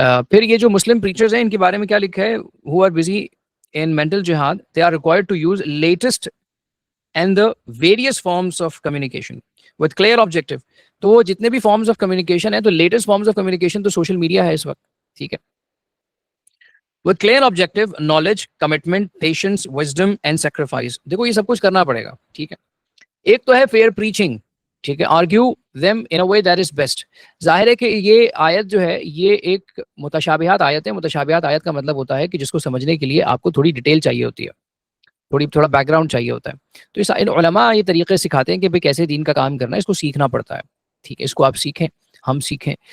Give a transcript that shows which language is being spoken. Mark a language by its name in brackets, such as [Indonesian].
[Urdu] پھر یہ جو مسلم پریچرز ہیں ان کے بارے میں کیا لکھا ہے، [English] who are busy in mental jihad they are required to use latest and the various forms of communication with clear objective. [Urdu] تو وہ جتنے بھی فارمز آف کمیونیکیشن ہیں تو لیٹسٹ فارمز آف کمیونیکیشن تو سوشل میڈیا ہے اس وقت، ٹھیک ہے. [English] with clear objective, knowledge, commitment, patience, wisdom and sacrifice. [Urdu] دیکھو یہ سب کچھ کرنا پڑے گا، ٹھیک ہے. ایک تو ہے فیئر پریچنگ، ٹھیک ہے، [English] argue them in a way that is best. [Urdu] ظاہر ہے کہ یہ آیت جو ہے یہ ایک متشابہات آیت ہے. متشابہات آیت کا مطلب ہوتا ہے کہ جس کو سمجھنے کے لیے آپ کو تھوڑی ڈیٹیل چاہیے ہوتی ہے، تھوڑا بیک گراؤنڈ چاہیے ہوتا ہے. تو اس علماء یہ طریقے سکھاتے ہیں کہ بھئی کیسے دین کا کام کرنا ہے، اس کو سیکھنا پڑتا ہے، ٹھیک ہے، اس کو آپ سیکھیں، ہم سیکھیں.